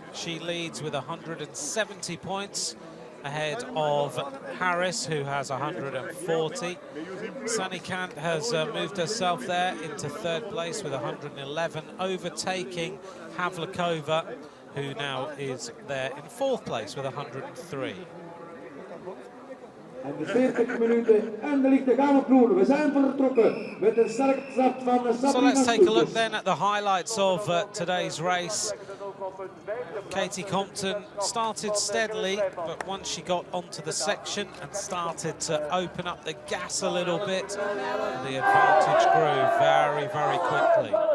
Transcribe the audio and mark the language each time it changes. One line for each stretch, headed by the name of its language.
English: She leads with 170 points ahead of Harris, who has 140. Sunny Kant has moved herself there into third place with 111, overtaking Havlikova, who now is there in fourth place with 103.
Dutch: En de 40 minuten en de lichten gaan op groen. We zijn vertrokken met een sterk start van de
English: So let's take a look then at the highlights of today's race. Katie Compton started steadily, but once she got onto the section and started to open up the gas a little bit, the advantage grew very, very quickly.